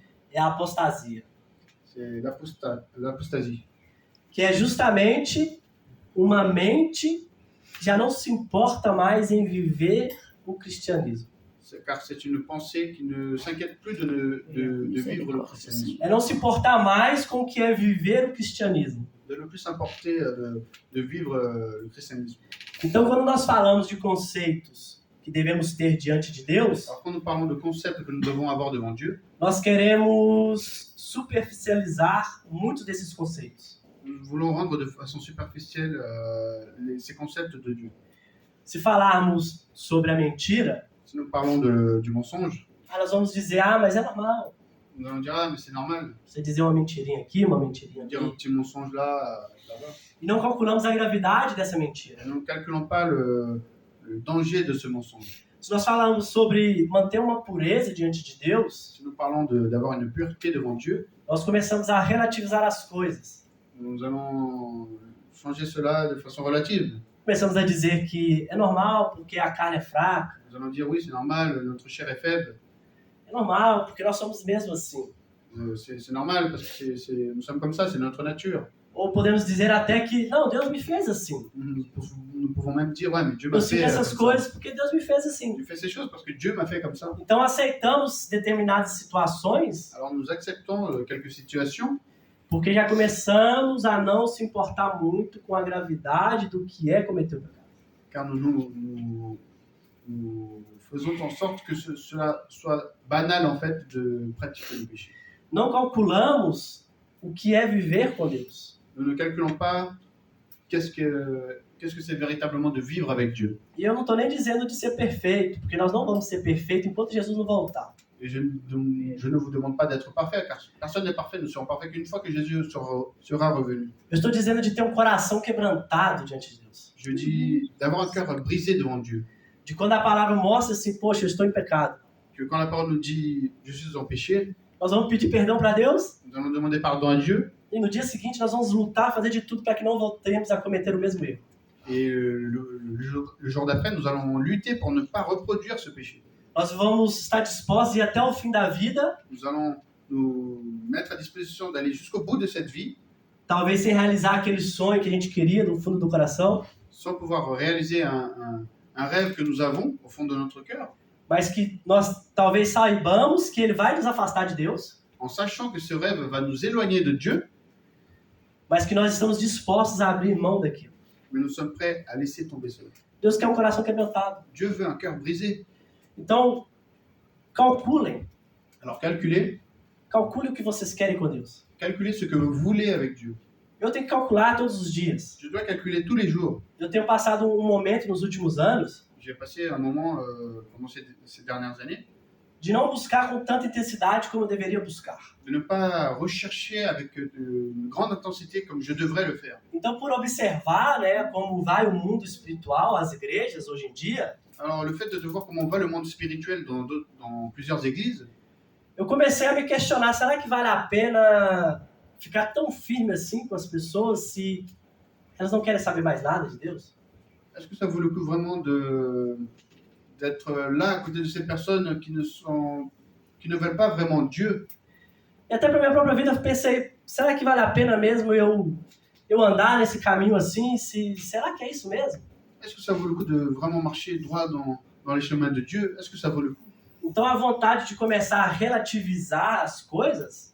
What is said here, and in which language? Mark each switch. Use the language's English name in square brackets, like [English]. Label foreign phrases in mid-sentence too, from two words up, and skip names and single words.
[Portuguese] é a apostasia, [French] c'est l'apostasie. [Portuguese] que é justamente uma mente que já não se importa mais em viver o cristianismo. [French] Car c'est une pensée qui ne s'inquiète plus de vivre le christianisme. [Portuguese] É não se importar mais com o que é viver o cristianismo. [French] De ne plus s'importer de vivre le christianisme. [Portuguese] Então, quando nós falamos de conceitos que devemos ter diante de Deus, [French] Alors quand nous parlons de concepts que nous devons avoir devant Dieu, [Portuguese] nós queremos superficializar muitos desses conceitos. [French] nous voulons rendre de façon superficielle ces concepts de Dieu. [Portuguese] Se falarmos sobre a mentira, [French] Si nous parlons du mensonge, [Portuguese] nós vamos dizer, mas é normal. [French] nous allons dire, ah mais c'est normal, [Portuguese] Você dizer uma mentirinha aqui, uma mentirinha [French] dire un [Portuguese] aqui. [French] petit mensonge là, là-bas. [Portuguese] E não calculamos a gravidade dessa mentira. [French] Et nous ne calculons pas le danger de ce mensonge. [Portuguese] Se nós falarmos sobre manter uma pureza diante de Deus, [French] Si nous parlons d'avoir une pureté devant Dieu, [Portuguese] nós começamos a relativizar as coisas. [French] nous allons changer cela de façon relative. [Portuguese] Começamos a dizer que é normal porque a carne é fraca. [French] Nous allons dire, oui, c'est normal, notre chair est faible. [Portuguese] É normal porque nós somos mesmo assim. [French] C'est normal parce que nous sommes comme ça, c'est notre nature. [Portuguese] Ou podemos dizer até que, não, Deus me fez assim. [French] Nous pouvons même dire, ouais, mais Dieu m'a [Portuguese] Eu [French] fait [Portuguese] sinto essas [French] comme [Portuguese] coisas porque Deus me fez [French] ça. [Portuguese] assim. [French] Tu fais ces choses parce que Dieu m'a fait comme ça. [Portuguese] Então aceitamos determinadas situações [French] Alors nous acceptons quelques situations [Portuguese] porque já começamos a não se importar muito com a gravidade do que é cometer o pecado. [French] car nous faisons en sorte que cela soit banal en fait de pratiquer le péché. [Portuguese] Não calculamos o que é viver com Deus. [French] Nous ne calculons pas qu'est-ce que qu'est-ce que c'est véritablement de vivre avec Dieu. [Portuguese] E eu não estou nem dizendo de ser perfeito, porque nós não vamos ser perfeitos enquanto Jesus não voltar. [French] Et je ne vous demande pas d'être parfait, car personne n'est parfait, nous serons parfaits qu'une fois que Jésus sera revenu. [Portuguese] Eu estou dizendo de ter um coração quebrantado diante de Deus. [French] Je dis d'avoir un cœur brisé devant Dieu. [Portuguese] De quando a palavra mostra assim, poxa, eu estou em pecado. [French] Que quand la parole nous dit « je suis en péché », [Portuguese] Nós vamos pedir perdão para Deus [French] nous allons demander pardon à Dieu. [Portuguese] e no dia seguinte nós vamos lutar, fazer de tudo para que não voltemos a cometer o mesmo erro. [French] Et le jour d'après, nous allons lutter pour ne pas reproduire ce péché. [Portuguese] Nós vamos estar dispostos a ir até o fim da vida, [French] Nous allons nous mettre à disposition d'aller jusqu'au bout de cette vie, [Portuguese] talvez sem realizar aquele sonho que a gente queria no fundo do coração, [French] sans pouvoir réaliser un rêve que nous avons au fond de notre cœur, [Portuguese] mas que nós talvez saibamos que ele vai nos afastar de Deus, [French] en sachant que ce rêve va nous éloigner de Dieu, [Portuguese] mas que nós estamos dispostos a abrir mão daquilo. [French] mais nous sommes prêts à laisser tomber cela. [Portuguese] Deus quer um coração quebrantado. [French] Dieu veut un cœur brisé. [Portuguese] Então, calculem [French] Alors calculez [Portuguese] o que vocês querem com Deus. [French] Calculez ce que vous voulez avec Dieu. [Portuguese] Eu tenho que calcular todos os dias. [French] Je dois calculer tous les jours. [Portuguese] Eu tenho passado um momento nos últimos anos [French] J'ai passé un moment pendant ces dernières années [Portuguese] de não buscar com tanta intensidade como eu deveria buscar. [French] de ne pas rechercher avec une grande intensité comme je devrais le faire. [Portuguese] Então, por observar, como vai o mundo espiritual, as igrejas hoje em dia, [French] Alors le fait de voir comment va le monde spirituel dans plusieurs églises, [Portuguese] eu comecei a me questionar, será que vale a pena ficar tão firme assim com as pessoas se elas não querem saber mais nada de Deus? [French] est-ce que ça vaut le coup vraiment d'être là à côté de ces personnes qui ne veulent pas vraiment Dieu? [Portuguese] E até para minha própria vida eu pensei, será que vale a pena mesmo eu andar nesse caminho assim? Será que é isso mesmo? [French] Est-ce que ça vaut le coup de vraiment marcher droit dans les chemins de Dieu? Est-ce que ça vaut le coup? [Portuguese] Então a vontade de começar a relativizar as coisas,